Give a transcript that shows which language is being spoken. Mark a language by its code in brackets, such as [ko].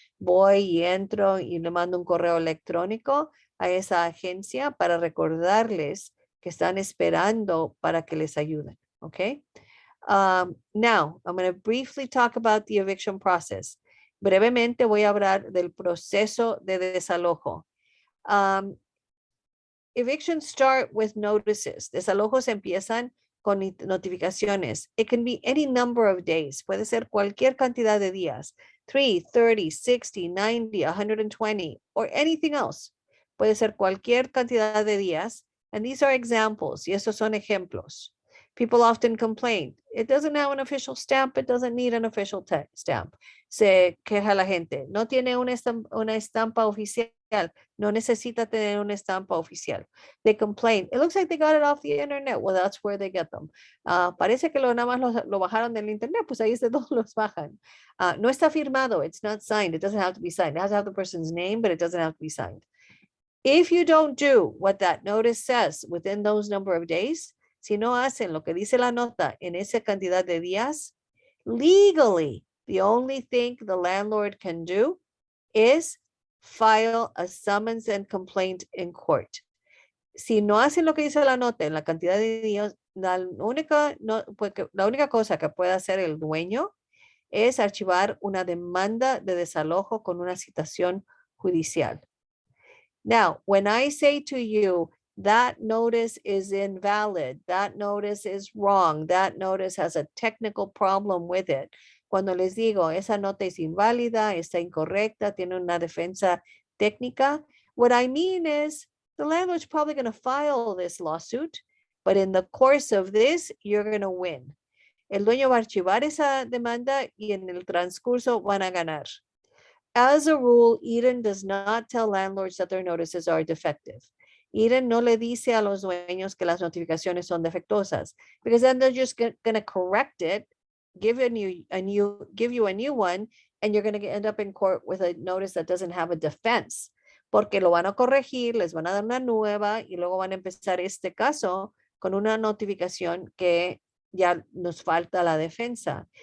[es] Voy y entro y le mando un correo electrónico a esa agencia para recordarles que están esperando para que les ayuden, okay? [en] Now, I'm going to briefly talk about the eviction process. [es] Brevemente voy a hablar del proceso de desalojo. [en] Evictions start with notices. [es] Desalojos empiezan con notificaciones. [en] It can be any number of days. [es] Puede ser cualquier cantidad de días. 3, 30, 60, 90, 120, [en] or anything else. [es] Puede ser cualquier cantidad de días. [en] And these are examples. [es] Y esos son ejemplos. [en] People often complain. It doesn't have an official stamp. It doesn't need an official stamp. [es] Se queja la gente. No tiene una estampa oficial. No necesita tener una estampa oficial. [en] They complain. It looks like they got it off the internet. Well, that's where they get them. [es] Parece que nada más lo bajaron del internet. Pues ahí es de donde los bajan. No está firmado. [en] It's not signed. It doesn't have to be signed. It has to have the person's name, but it doesn't have to be signed. If you don't do what that notice says within those number of days, [es] si no hacen lo que dice la nota en esa cantidad de días, [en] legally, the only thing the landlord can do is file a summons and complaint in court. [es] Si no hacen lo que dice la nota en la cantidad de días, la única cosa que puede hacer el dueño es archivar una demanda de desalojo con una citación judicial. [en] Now, when I say to you, that notice is invalid, that notice is wrong, that notice has a technical problem with it. [es] Cuando les digo, esa nota es inválida, está incorrecta, tiene una defensa técnica, [en] what I mean is the landlord's probably going to file this lawsuit, but in the course of this, you're going to win. [es] El dueño va a archivar esa demanda y en el transcurso van a ganar. [en] As a rule, Eden does not tell landlords that their notices are defective. [es] Eden no le dice a los dueños que las notificaciones son defectuosas, [en] because then they're just going to correct it, give you a new one, and you're going to end up in court with a notice that doesn't have a defense, [es] porque lo van a corregir, les van a dar una nueva y luego van a empezar este caso con una notificación que ya nos falta la defensa.